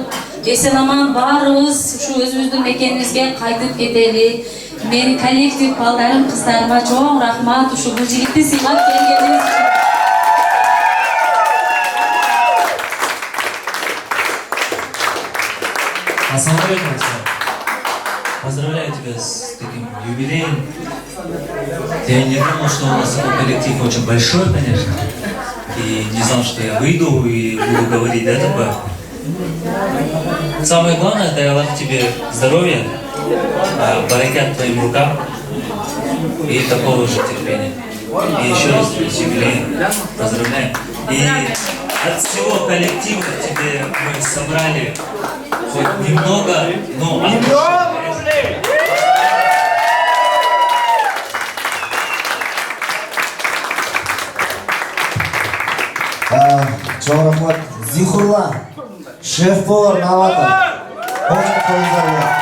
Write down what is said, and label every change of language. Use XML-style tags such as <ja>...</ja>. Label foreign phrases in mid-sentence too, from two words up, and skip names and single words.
<ky>Эсен аман баарыбыз ушу өзүбүздүн мекенибизге кайтып кетели. Менин коллектив балдарым, кыздарыма чоң рахмат ушу Гулжигитти сыйлап келгениңиз үчүн. Ассалаумалейкум.</ky> <ru>Поздравляю тебя с таким юбилеем. Я не думал, что у нас такой коллектив очень большой, конечно. И не знал, что я выйду и буду говорить до этого. Самое главное, дай Аллах тебе здоровья, баракят твоим рукам и такого же терпения. И еще раз с юбилеем поздравляем. И от всего коллектива тебе мы собрали хоть немного, но</ru> <ky>Чоң рахмат.</ky> <ru>Зихурла, шеф-повар Навата.</ru> <kk>Қошты қойыздар.</kk>